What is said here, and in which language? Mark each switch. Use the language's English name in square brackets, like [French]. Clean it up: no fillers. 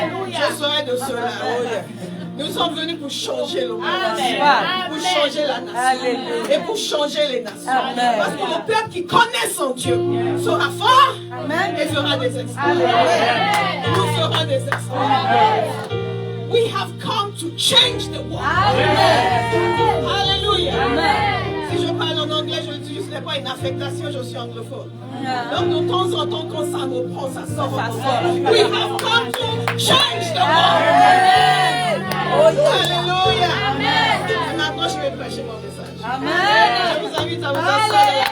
[French] Je serai de cela. Nous sommes venus pour changer le monde, pour changer la nation et pour changer les nations. Parce que le peuple qui connaît son Dieu sera fort et fera des exploits. Nous ferons des exploits. [English] We have come to change the world. [French] Alléluia. Si je parle en anglais, je ne dis ce n'est pas une affectation, je suis anglophone. Donc de temps en temps, quand ça me prend, ça sort en anglais. [English] We have come to change the world. [French] Alléluia. Et maintenant, je vais prêcher mon message. Je vous invite à vous asseoir.